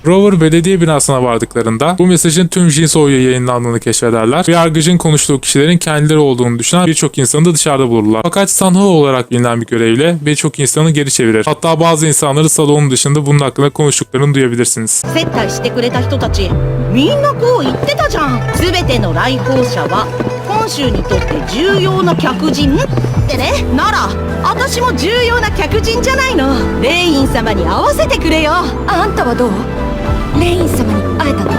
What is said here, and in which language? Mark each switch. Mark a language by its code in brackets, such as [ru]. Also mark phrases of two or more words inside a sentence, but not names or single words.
[tr] Rover belediye binasına vardıklarında bu mesajın tüm Jinso'ya yayınlandığını keşfederler ve yargıcın konuştuğu kişilerin kendileri olduğunu düşünen birçok insanı da dışarıda bulurlar. Fakat Sanho olarak bilinen bir görevle birçok insanı geri çevirir. Hatta bazı insanları salonun dışında bunun hakkında konuştuklarını duyabilirsiniz. [ja] 接待してくれた人たちみんなこう言ってたじゃん。全ての来訪者は本州にとって重要な客人ってね。なら私も重要な客人じゃないの。レイン様に会わせてくれよ。あんたはどう？レイン様に会えたの？